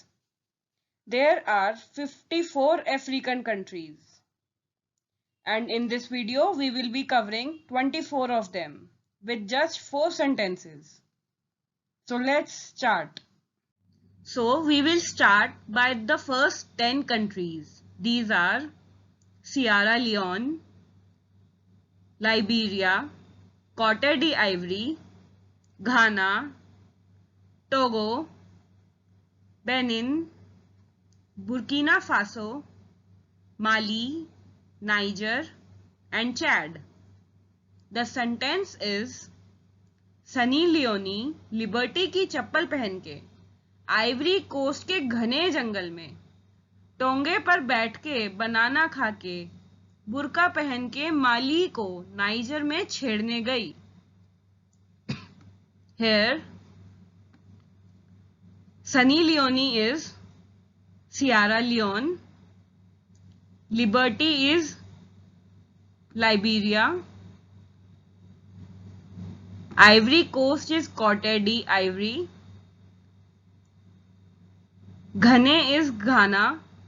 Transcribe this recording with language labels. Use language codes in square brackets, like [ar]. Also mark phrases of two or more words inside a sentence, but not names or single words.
[en] There are 54 African countries. And in this video, we will be covering 24 of them with just 4 sentences. So let's start. So we will start by the first 10 countries. These are Sierra Leone, Liberia, Cote d'Ivoire, Ghana, Togo, Benin, Burkina Faso, Mali, Niger, and Chad. The sentence is [hi] सनी लियोनी लिबर्टी की चप्पल पहन के आइवरी कोस्ट के घने जंगल में टोंगे पर बैठ के बनाना खा के बुर्का पहन के माली को नाइजर में छेड़ने गई. [en] Here, Sunny Leone is Sierra Leone, Liberty is Liberia, Ivory Coast is Cote d'Ivoire, Ghana is Ghana,